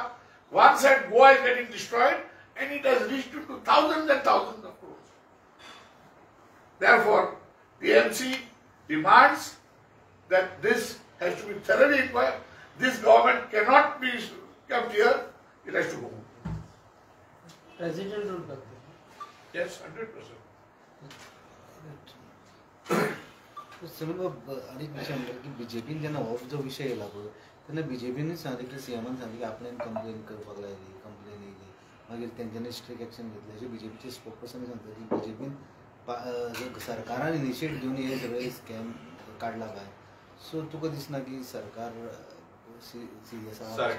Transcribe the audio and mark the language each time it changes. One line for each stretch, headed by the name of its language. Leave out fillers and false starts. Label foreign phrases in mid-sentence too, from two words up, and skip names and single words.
English: One side Goa is getting destroyed and it has reached into thousands and thousands of crores. Therefore, the MC demands that this has to be thoroughly inquired. This government cannot be kept here. It has to go. President rule करते. Yes, 100%.
Konkani: अनेक विषय म्हणतात की बीजेपीन जेन्ना हो जो विषय येयला पळय तेन्ना बीजेपीन सांगलें की सीएमान सांगलें की आपल्यान कंप्लेन करपाक लायली, कंप्लेन येयली, मागीर तेंच्यांनी
English: strict action
Konkani: घेतलें अशें बीजेपीचे स्पोकपर्सन सांगता की बीजेपीन सरकारान इनिशिएट घेवन हे सगळे स्कॅम काडला काय. सो तुका दिसना की सरकार सिरियस आहा?